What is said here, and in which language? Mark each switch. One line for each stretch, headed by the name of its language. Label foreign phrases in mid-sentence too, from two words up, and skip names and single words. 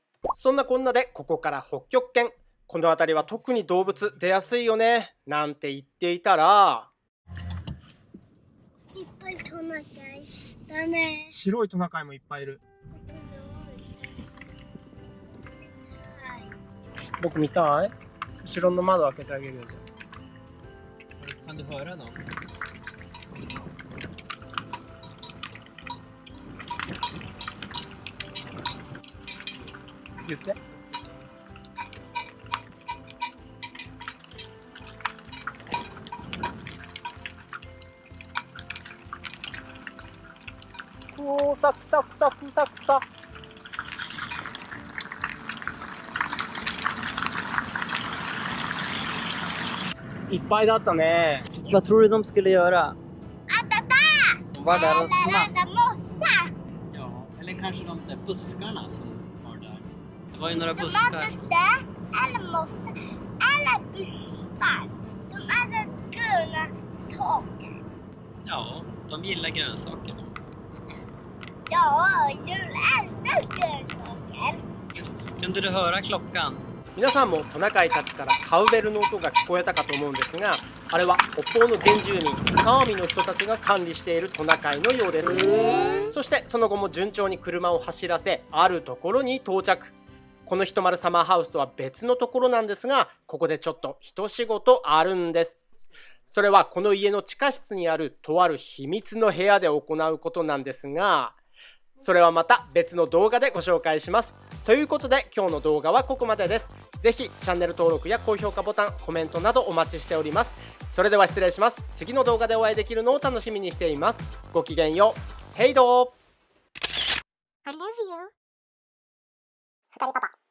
Japanese: そんなこんなでここから北極圏。この辺りは特に動物出やすいよね、なんて言っていたら、いっぱいトナカイだね。白いトナカイもいっぱいいる。僕見たい？後ろの窓開けてあげるよ。じゃ
Swedish: Kan du höra något?
Japanese: 言って。おー、サクサクサクサクサ。いっぱいだったね。
Swedish: Vad tror du de skulle göra? De var där och rädda mossar. Ja, eller kanske de där buskarna som var där. Det var ju några De hade buskar. där eller mossar eller buskar. De hade gröna saker. Ja, de gillar grönsaker. Ja, djur älskar grönsaker. Kunde du höra klockan?
Japanese: 皆さんもトナカイたちからカウベルの音が聞こえたかと思うんですが、あれは北方の原住民サーミの人たちが管理しているトナカイのようです。そしてその後も順調に車を走らせ、あるところに到着。このひとまるサマーハウスとは別のところなんですが、ここでちょっと一仕事あるんです。それはこの家の地下室にあるとある秘密の部屋で行うことなんですが、それはまた別の動画でご紹介します。ということで今日の動画はここまでです。ぜひチャンネル登録や高評価ボタン、コメントなどお待ちしております。それでは失礼します。次の動画でお会いできるのを楽しみにしています。ごきげんよう。ヘイドー。
English: I love you.
Japanese: 二人パパ。